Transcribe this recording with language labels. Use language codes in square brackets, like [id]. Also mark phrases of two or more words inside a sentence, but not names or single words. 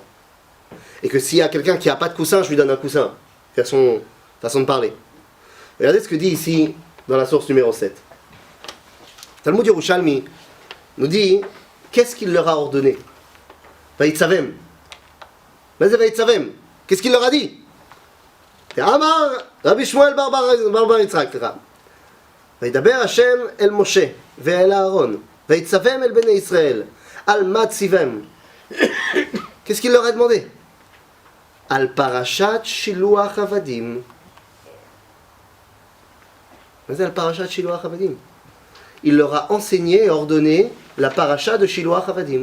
[fr] Et que s'il y a quelqu'un qui n'a pas de coussin, je lui donne un coussin. Façon de parler. Regardez ce que dit ici dans la source numéro 7. Talmud Yerushalmi nous dit, qu'est-ce qu'il leur a ordonné? [he] Vaïtsavem. Mais Vaïtsavem. [fr] Qu'est-ce qu'il leur a dit? [he] אמר רבי שמואל בר יצחק. וידבר השם אל משה ואל אהרן. ויצום אל בני ישראל. על ציוום. [fr] Qu'est-ce qu'il leur a demandé? [he] על פרשת שילוח עבדים. Mais על פרשת שילוח עבדים. [fr] Il leur a enseigné et ordonné la paracha de [he] שילוח עבדים.